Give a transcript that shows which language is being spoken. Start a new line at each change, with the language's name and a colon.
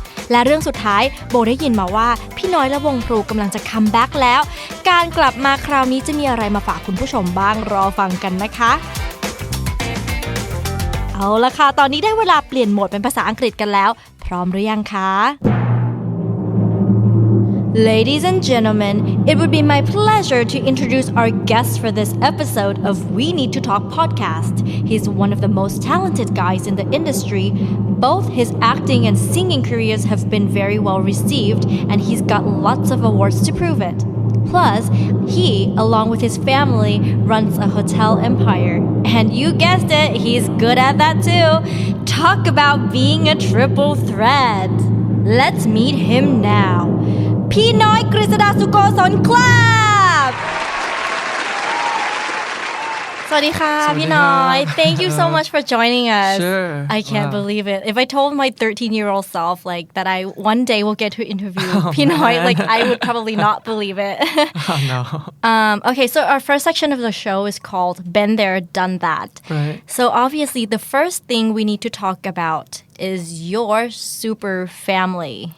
Thai: และเรื่องสุดท้ายโบได้ยินมาว่าพี่น้อยและวงพลูกำลังจะคัมแบ็กแล้วการกลับมาคราวนี้จะมีอะไรมาฝากคุณผู้ชมบ้างรอฟังกันนะคะเอาละค่ะตอนนี้ได้เวลาเปลี่ยนโหมดเป็นภาษาอังกฤษกันแล้วพร้อมหรือยังคะ
English: Ladies and gentlemen, it would be my pleasure to introduce our guest for this episode of We Need to Talk podcast. He's one of the most talented guys in the industry. Both his acting and singing careers have been very well received, and he's got lots of awards to prove it. Plus, he, along with his family, runs a hotel empire. And you guessed it, he's good at that too. Talk about being a triple threat. Let's meet him now.
Thai: พี่น้อยกฤษดาสุโกศลครับสวัสดีค่ะพี่น้อย
English: Thank you so much for joining us. Sure. I can't believe it. If I told my 13-year-old self like that I one day will get to interviewพี่น้อยlike I would probably not believe it. Oh no. Okay, so our first section of the show is called Been There, Done That. Right. So obviously the first thing we need to talk about is your super family.